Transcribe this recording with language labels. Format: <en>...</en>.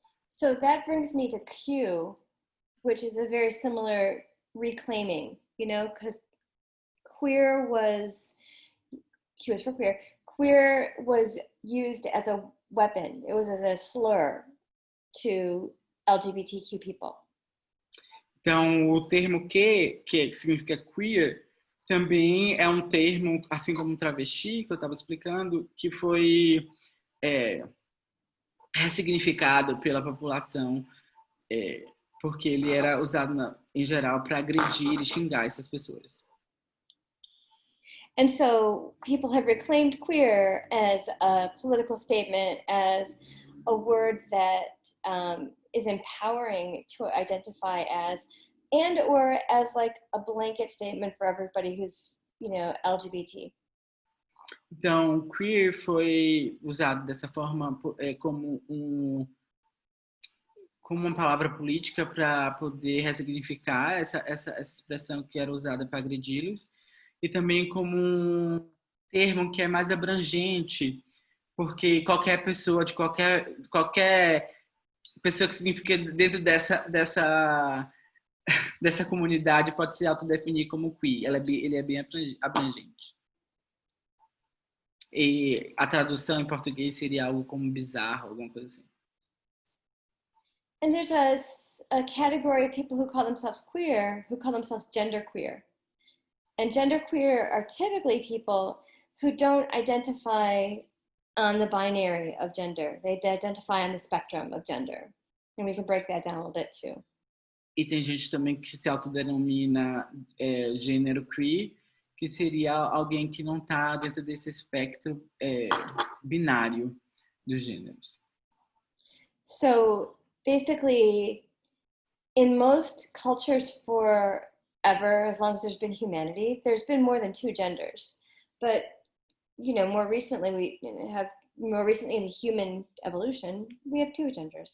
<en>So that brings me to Q, which is a very similar reclaiming, you know, because queer was, Q is for queer, queer was used as a weapon. It was as a slur to LGBTQ people.</en> <pt>Então, o termo que significa queer, também é um termo, assim como travesti, que eu estava explicando, que foi ressignificado pela população, porque ele era usado, em geral, para agredir e xingar essas pessoas.</pt> <en>And so people have reclaimed queer as a political statement, as a word that is empowering to identify as, and or as like a blanket statement for everybody who's, you know, LGBT.</en> <pt>Então, queer foi usado dessa forma como uma palavra política para poder ressignificar essa expressão que era usada para agredi-los, e também como um termo que é mais abrangente, porque qualquer pessoa de qualquer pessoa que significa dentro dessa comunidade pode se autodefinir como queer. Ele é bem abrangente. E a tradução em português seria algo como bizarro, alguma coisa assim.</pt> <en>And there's a category of people who call themselves queer, who call themselves genderqueer. And genderqueer are typically people who don't identify on the binary of gender. They identify on the spectrum of gender. And we can break that down a little bit too.</en> <pt>E tem gente também que se autodenomina gênero queer, que seria alguém que não está dentro desse espectro binário dos gêneros.</pt> <en>So basically, in most cultures for ever, as long as there's been humanity, there's been more than 2 genders. But, you know, more recently in the human evolution, we have 2 genders.</en>